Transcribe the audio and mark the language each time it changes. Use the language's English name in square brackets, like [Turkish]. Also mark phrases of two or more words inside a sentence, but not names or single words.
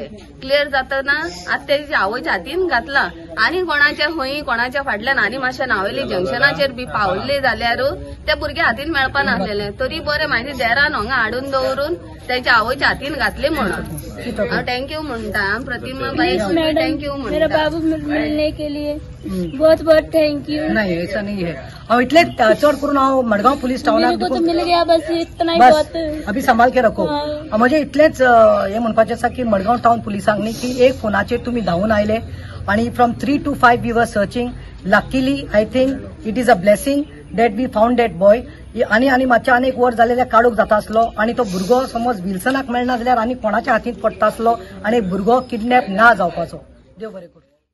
[Konkani] जातना आतां तेजी आवयच्या हातीन घातला आनी कोणाच्या फाटल्यान आनी मातशें नावेली जंक्शनाचेर बी पावल्ले जाल्यार त्या भुरग्या हातीन मेळपा नासलेलें तरी बरें म्हाजे देरान हांगा हाडून दवरून तेच्या आवयच्या हातीन घातले म्हणून हांव थँक्यू म्हणटा प्रतिमा बाई थँक्यू [Hindi] मेरा बाबू मिलने के लिए बहुत बहुत थँक्यू नहीं ऐसा नहीं है [Konkani] हांव इतलेच चड करून हांव मडगांव पुलीस टाउनाक [Hindi] तो मिल गया बस इतना ही बस बहुत अभी संभाल के रखो [Konkani] म्हणजे इतलेच हे म्हणपाचें आसा की मडगांव टाउन पुलिसांक न्ही की एक फोनाचेर तुमी धांवून आयले आणि [English] from 3 to 5 we were searching luckily I think it is a blessing that we found that boy [Konkani] आनी मातशें आनी एक वर जालें काडूंक जाता आसलो आनी तो भुरगो समज विल्सनाक मेळना जाल्यार आनी कोणाच्या हातींत पडटा आसलो आनी भुरगो किडनॅप ना जावपाचो देव बरें करूं.